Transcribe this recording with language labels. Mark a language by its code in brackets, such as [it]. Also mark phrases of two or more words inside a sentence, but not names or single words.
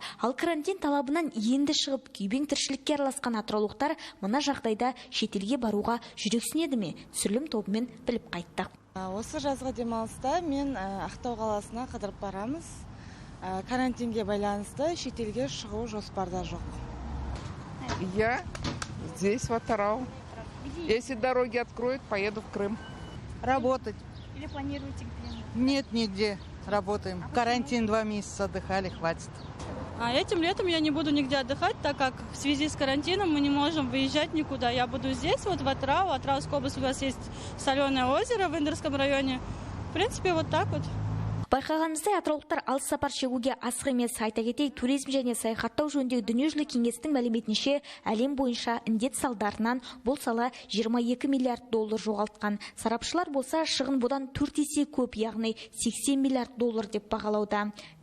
[kk] Ал карантин талабынан енді шығып күйбең тіршілікке араласқан атыраулықтар мына жағдайда шетелге баруға жүрексінеді ме? Түсірілім тобымен біліп қайттық. Осы жазғы демалыста мен Ақтау қаласына қыдырып барамыз. Карантинге байланысты шетелге шығу жоспарда жоқ. [ru] Я здесь, в Атырау. Если дороги откроют, поеду в Крым. Работать. Или планируете где-нибудь? Нет, нигде. Работаем. Карантин 2 месяца отдыхали, хватит. Этим летом я не буду нигде отдыхать, так как в связи с карантином мы не можем выезжать никуда. Я буду здесь, вот в Атырау. Атырауской области у нас есть соленое озеро в Индерском районе. В принципе, вот так вот. [kk] Байқағанымыздай, атыраулықтар алыс сапар шегуге асық емес. Айта кетейік, туризм және саяхаттау жөніндегі дүниежүзілік кеңестің мәліметінше, әлем бойынша індет салдарынан бұл сала 22 миллиард доллар жоғалтқан. Сарапшылар болса, шығын бұдан 4 есе көп, яғни 80 миллиард доллар деп бағалауда.